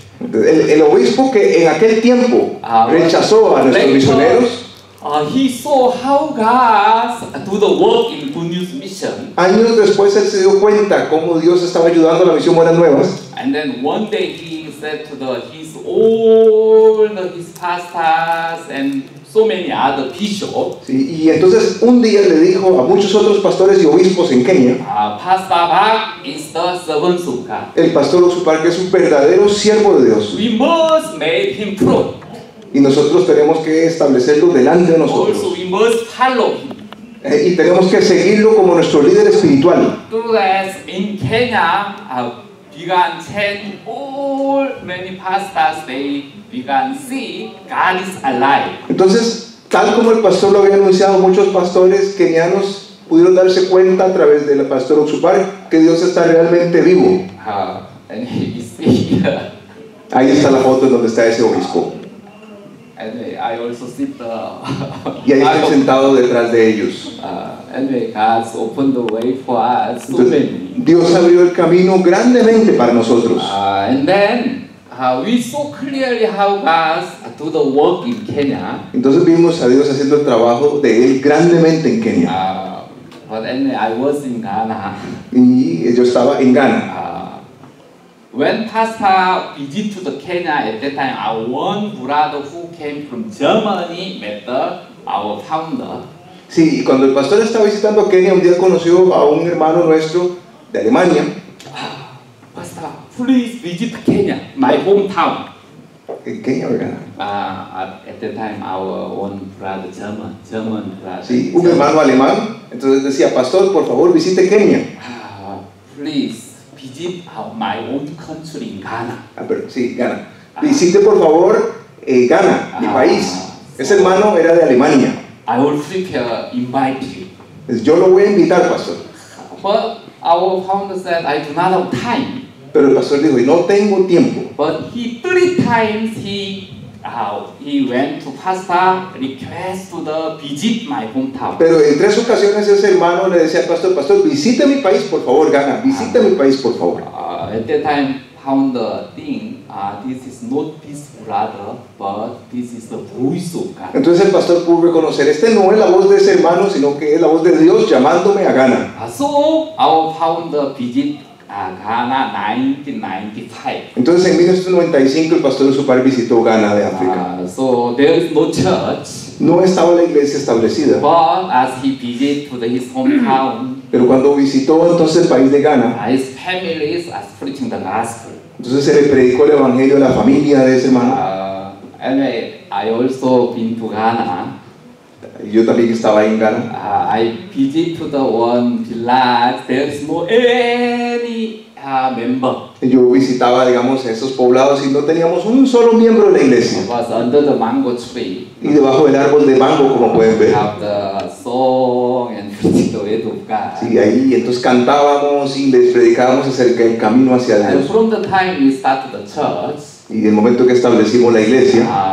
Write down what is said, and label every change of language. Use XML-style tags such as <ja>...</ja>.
<es>El obispo que en aquel tiempo rechazó a nuestros misioneros.</es> <en>He saw how God do the work in Good News Mission.</en> <es>Años después él se dio cuenta cómo Dios estaba ayudando a la misión Buenas Nuevas.</es> <en>And then one day he said to his pastors and so many other bishops,</en> <es>Sí, y entonces un día le dijo a muchos otros pastores y obispos en Kenia,</es> <en>Pastor Bach is the servant of God.</en> <es>el pastor Oxupar, que es un verdadero siervo de Dios.</es> <en>We must make him pro.</en> <es>Y nosotros tenemos que establecerlo delante de nosotros.</es> <en>Also, we must follow him.</en> <es>Y tenemos que seguirlo como nuestro líder espiritual.</es> <en>Because in Kenya, began change all many pastors they began see God is alive.</en> <es>Entonces, tal como el pastor lo había anunciado, muchos pastores kenianos pudieron darse cuenta a través del pastor Oxupar que Dios está realmente vivo.</es> <en>And you see here.</en> <es>Ahí está la foto en donde está ese obispo.</es> <en>Anyway, I also sit</en> <es>Y ahí estoy sentado detrás de ellos.</es> <en>anyway, God's opened the way for us so</en> <es>Entonces,</es> <en>many.</en> <es>Dios abrió el camino grandemente para nosotros.</es> <en>And then we saw clearly how God do the work in Kenya.</en> <es>Entonces vimos a Dios haciendo el trabajo de Él grandemente en Kenia.</es> <en>But anyway, I was in Ghana.</en> <es>Y yo estaba en Ghana.</es> <en>When Pastor visited to the Kenya at that time, our one brother who came from Germany met our founder.</en> <es>Sí, y cuando el pastor estaba visitando Kenia, un día conoció a un hermano nuestro de Alemania.</es> <en>Pastor, please visit Kenya, my hometown.</en> <es>¿En Kenia o Ghana?</es> <en>At that time, our one brother, German brother.</en> <es>Sí, un hermano alemán. Entonces decía, pastor, por favor, visite Kenia.</es> <en>Please visit my own country in Ghana.</en> <es>Pero, sí, Ghana. Visite por favor Ghana, mi país. Ese hermano era de Alemania.</es> <en>I will prepare invite you.</en> <es>Entonces, yo lo voy a invitar, pastor.</es> <en>But our founder said, I do not have time.</en> <es>Pero el pastor dijo, y no tengo tiempo.</es> <en>But he 3 times he went to pastor request to the visit my hometown.</en> <es>Pero en 3 ocasiones ese hermano le decía al pastor, pastor, visite mi país, por favor, Ghana, visite mi país, por favor.</es> <en>At that time, founder think, this is not this brother, but this is the voice of God.</en> <es>Entonces el pastor pudo reconocer, este no es la voz de ese hermano, sino que es la voz de Dios llamándome a Ghana.</es> <en>So our founder visit Ghana 1995.</en> <es>Entonces en 1995 el pastor de su padre visitó Ghana de África.</es> <en>So there is no church.</en> <es>No estaba la iglesia establecida.</es> <en>But as he visited to his hometown,</en> <es>Pero cuando visitó entonces el país de Ghana,</es> <en>his family is preaching the gospel.</en> <es>entonces se le predicó el evangelio a la familia de ese hermano.</es> <en>Anyway, I also been to Ghana.</en> <es>Y yo también estaba ahí en Ghana.</es> <en>I visit to the one village. There is no any member.</en> <es>Y yo visitaba, digamos, esos poblados y no teníamos un solo miembro de la iglesia.</es> <en>It was under the mango tree.</en> <es>Y debajo del árbol de mango, como pueden</es> <en>We</en> <es>ver.</es> <en>have the song and preaching the way of God.</en> <es>Sí, ahí entonces cantábamos y les predicábamos acerca del camino hacia</es> <en>And</en> <es>Dios.</es> <en>from the time we started the church,</en> <es>Y del momento que establecimos la iglesia,</es>